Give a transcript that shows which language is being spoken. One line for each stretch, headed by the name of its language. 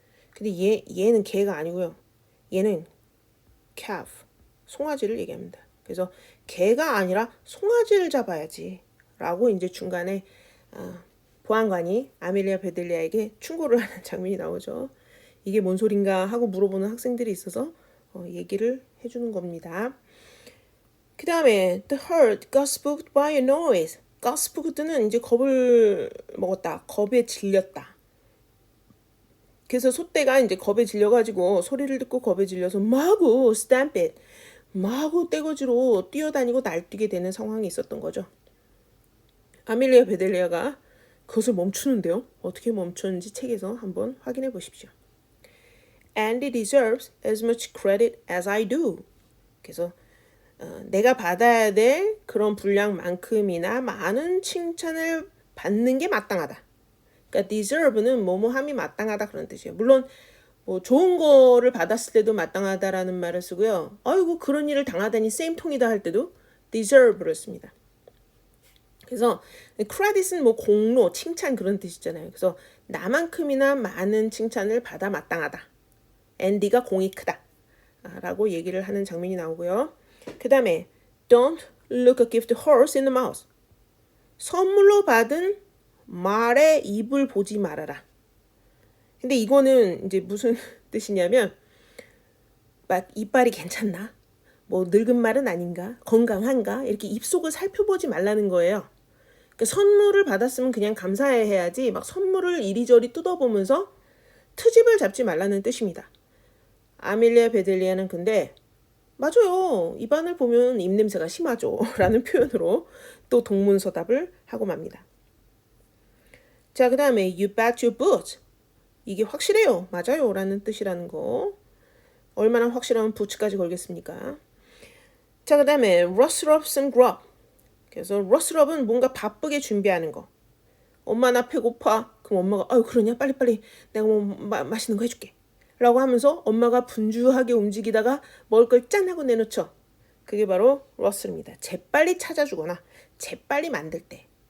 Korean: 근데 얘는 개가 아니고요. 얘는 calf, 송아지를 얘기합니다. 그래서 개가 아니라 송아지를 잡아야지 라고 이제 중간에 보안관이 아멜리아 베델리아에게 충고를 하는 장면이 나오죠. 이게 뭔 소린가 하고 물어보는 학생들이 있어서 얘기를 해주는 겁니다. 그 다음에
English: the herd got spooked by a noise. got spooked
Korean: 는 이제 겁을 먹었다. 겁에 질렸다. 그래서 소떼가 이제 겁에 질려가지고 소리를 듣고 겁에 질려서 마구
English: stamp it.
Korean: 마구 떼거지로 뛰어다니고 날뛰게 되는 상황이 있었던 거죠. 아멜리아 베델리아가 그것을 멈추는데요. 어떻게 멈췄는지 책에서 한번 확인해 보십시오.
English: Andy deserves as much credit as I do.
Korean: 그래서 내가 받아야 될 그런 분량만큼이나 많은 칭찬을 받는 게 마땅하다. 그러니까 deserve는 뭐뭐함이 마땅하다 그런 뜻이에요. 물론 뭐 좋은 거를 받았을 때도 마땅하다라는 말을 쓰고요. 아이고 그런 일을 당하다니 same 통이다 할 때도 deserve를 씁니다. 그래서 credit은 뭐 공로, 칭찬 그런 뜻이잖아요. 그래서 나만큼이나 많은 칭찬을 받아 마땅하다. 앤디가 공이 크다. 라고 얘기를 하는 장면이 나오고요. 그 다음에
English: Don't look a gift horse in the mouth.
Korean: 선물로 받은 말의 입을 보지 말아라. 근데 이거는 이제 무슨 뜻이냐면 막 이빨이 괜찮나? 뭐 늙은 말은 아닌가? 건강한가? 이렇게 입속을 살펴보지 말라는 거예요. 그러니까 선물을 받았으면 그냥 감사해야지 막 선물을 이리저리 뜯어보면서 트집을 잡지 말라는 뜻입니다. 아멜리아 베델리아는 근데 맞아요. 입안을 보면 입냄새가 심하죠. 라는 표현으로 또 동문서답을 하고 맙니다. 자, 그 다음에
English: You bet your boots.
Korean: 이게 확실해요. 맞아요. 라는 뜻이라는 거. 얼마나 확실하면 부츠까지 걸겠습니까? 자, 그 다음에
English: rustle up some grub.
Korean: 그래서
English: rustle up
Korean: 은 뭔가 바쁘게 준비하는 거. 엄마 나 배고파. 그럼 엄마가 아유 그러냐? 빨리빨리 내가 뭐 맛있는 거 해줄게. 라고 하면서 엄마가 분주하게 움직이다가 먹을 걸 짠 하고 내놓죠. 그게 바로 러슬입니다. 재빨리 찾아주거나 재빨리 만들 때.